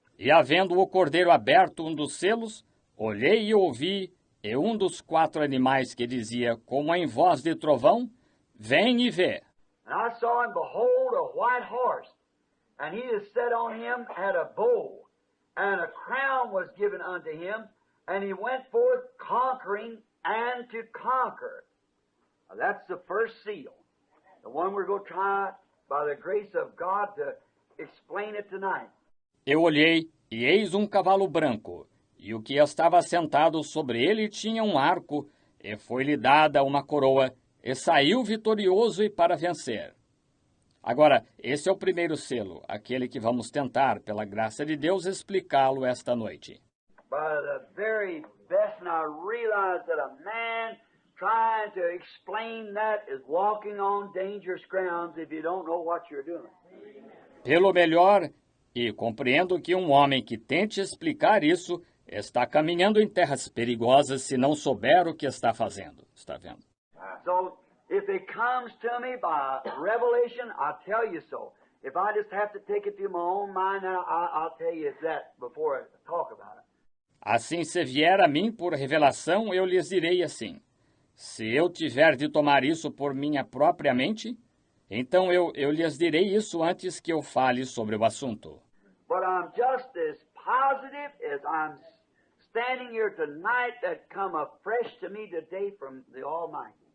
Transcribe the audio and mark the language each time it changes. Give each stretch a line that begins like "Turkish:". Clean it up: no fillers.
Portuguese: E havendo o cordeiro aberto um dos selos, olhei e ouvi, e um dos quatro animais que dizia, como em voz de trovão, Vem e vê.
English: And I saw, and behold, a white horse, and he that sat on him had a bow, and a crown was given unto him, and he went forth conquering and to conquer. Now, that's the first seal, the one we're going to try, by the grace of God, to explain it tonight.
Portuguese: Eu olhei, e eis um cavalo branco, e o que estava sentado sobre ele tinha um arco, e foi-lhe dada uma coroa, e saiu vitorioso e para vencer. Agora, esse é o primeiro selo, aquele que vamos tentar, pela graça de Deus, explicá-lo esta noite.
English: By the very best, and I realize that a man trying to explain that is walking on dangerous grounds if you don't know what you're doing.
Portuguese: Pelo melhor, e compreendo que um homem que tente explicar isso está caminhando em terras perigosas se não souber o que está fazendo. Está vendo?
English: So, if it comes to me by revelation, I'll tell you so. If I just have to take it to my own mind, I'll tell you that before I talk about it.
Portuguese: Assim, se vier a mim por revelação, eu lhes direi assim. Se eu tiver de tomar isso por minha própria mente, então eu lhes direi isso antes que eu fale sobre o assunto.
English: But I'm just as positive as I'm standing here tonight that come afresh to me today from the Almighty.